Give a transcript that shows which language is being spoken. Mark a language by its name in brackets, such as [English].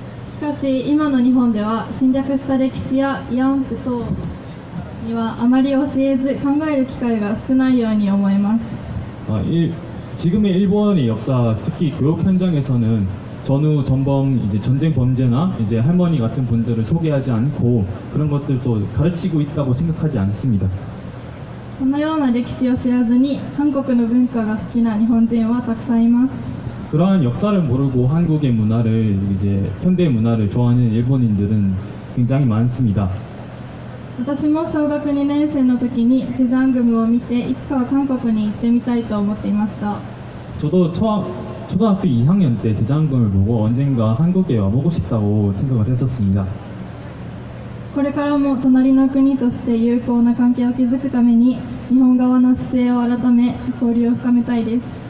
[Japanese] しかし今の日本では侵略した歴史や慰安婦等にはあまり教えず考える機会が少ないように思います。 [Korean] 지금의 일본의 역사, 특히 교육 현장에서는 전후 전범 이제 전쟁 범죄나 이제 할머니 같은 분들을 소개하지 않고 그런 것들도 가르치고 있다고 생각하지 않습니다. [Japanese] そのような歴史を知らずに韓国の文化が好きな日本人はたくさんいます。 [Korean] 그러한 역사를 모르고 한국의 문화를 이제 현대 문화를 좋아하는 일본인들은 굉장히 많습니다. [Japanese] 私も小学2年生の時にテジャングムを見ていつかは韓国に行ってみたいと思っていました。 [Korean] 저도 초등학교 2학년 때 대장금을 보고 언젠가 한국에 와보고 싶다고 생각을 했었습니다. [Japanese] これからも隣の国として友好な関係を築くために日本側の姿勢を改め交流を深めたいです。